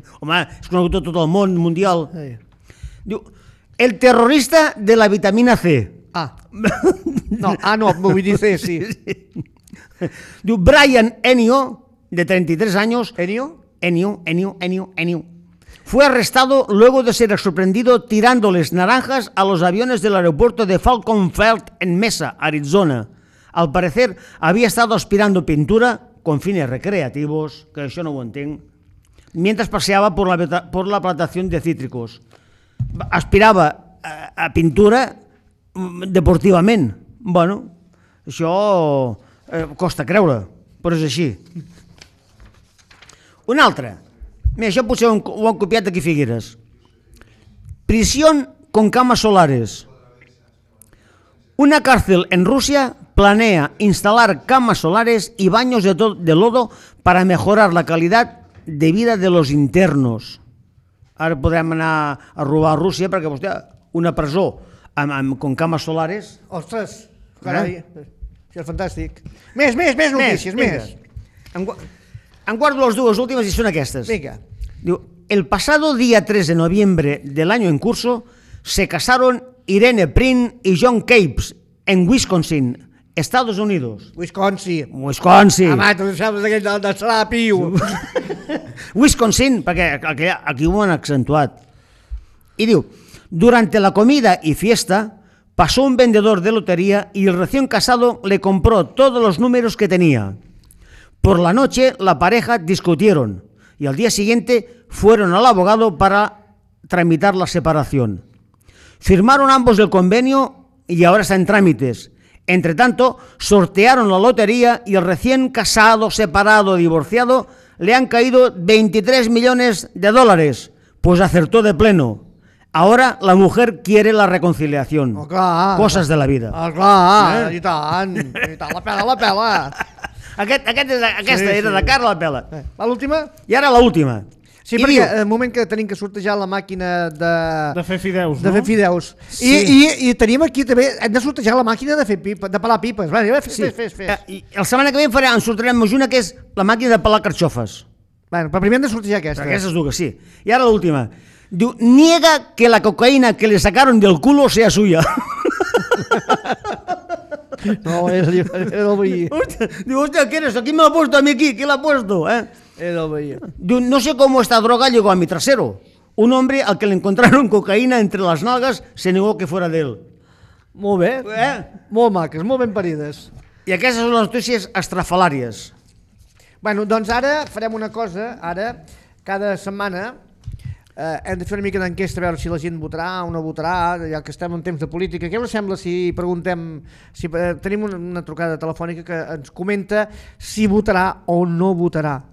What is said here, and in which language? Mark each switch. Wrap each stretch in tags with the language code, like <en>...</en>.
<ca>Home, és conegut tot el món mundial. Sí. Diu: el terrorista de la vitamina C.</ca> <es>No, me voy a decir, sí.</es> <ca>Diu:</ca> <es>Brian Ennio, de 33 años. ¿Ennio? Ennio. Fue arrestado luego de ser sorprendido tirándoles naranjas a los aviones del aeropuerto de Falcon Field en Mesa, Arizona. Al parecer, había estado aspirando pintura con fines recreativos, que yo no lo entiendo, mientras paseaba por la plantación de cítricos.</es> <ca>Aspiraba a pintura deportivament. Bueno, això costa creure, però és així. Una altra. Mira, això potser ho han copiat d'aquí Figueres.</ca> <es>Prisión con camas solares. Una cárcel en Rusia planea instalar camas solares y baños de lodo para mejorar la calidad de vida de los internos.</es> <ca>Ara podrem anar a robar a Rússia perquè, hòstia, una presó</ca> <es>con camas solares.</es> <ca>Ostres, carai, això és fantàstic. Més notícies, més. En guardo les dues últimes i són aquestes. Vinga. Diu:</ca> <es>el pasado día 3 de noviembre del año en curso se casaron Irene Prin y John Capes en Wisconsin, Estados Unidos. Wisconsin. Wisconsin.</es> <ca>Home, tu saps d'aquell de Salapiu. Wisconsin, perquè aquí ho han accentuat. I diu,</ca> <es>durante la comida y fiesta, pasó un vendedor de lotería y el recién casado le compró todos los números que tenía. Por la noche, la pareja discutieron y al día siguiente fueron al abogado para tramitar la separación. Firmaron ambos el convenio y ahora está en trámites. Entre tanto, sortearon la lotería y el recién casado, separado, divorciado, le han caído 23 millones de dólares, pues acertó de pleno. Ahora la mujer quiere la reconciliación.</es> <ca>Oh, clar,</ca> <es>cosas de la vida.</es> <ca>Oh, clar, eh? I tant, la pela, la pela. Aquest és, aquesta sí, era sí. De cara a la pela. Va, l'última? I ara l'última. Sí, i perquè en el moment que tenim que sortejar la màquina de... De fer fideus, de no? Fer fideus. Sí. I tenim aquí també... Hem de sortejar la màquina de fer pipa, de pelar pipes. Va, fes, sí. fes. I la setmana que ve en sortirem una que és la màquina de pelar carxofes. Bueno, però primer hem de sortejar aquesta. Però aquestes dues, sí. I ara l'última. Diu,</ca> <es>niega que la cocaïna que li sacaron del culo sea suya.</es> <ca>No, és el veí. Diu, hòstia, què és? Qui me l'ha posat a mi aquí? Qui l'ha posat? Diu,</ca> <es>no sé com esta droga llegó a mi trasero. Un hombre al que le encontraron cocaína entre las nalgas se negó que fuera</es> <ca>d'ell. Molt bé. Molt maques, molt ben parides. I aquestes són les notícies estrafalàries. Bueno, doncs ara farem una cosa. Ara, cada setmana hem de fer una mica d'enquesta a veure si la gent votarà o no votarà, ja que estem en temps de política. Què us sembla si preguntem, si tenim una trucada telefònica que ens comenta si votarà o no votarà?</ca>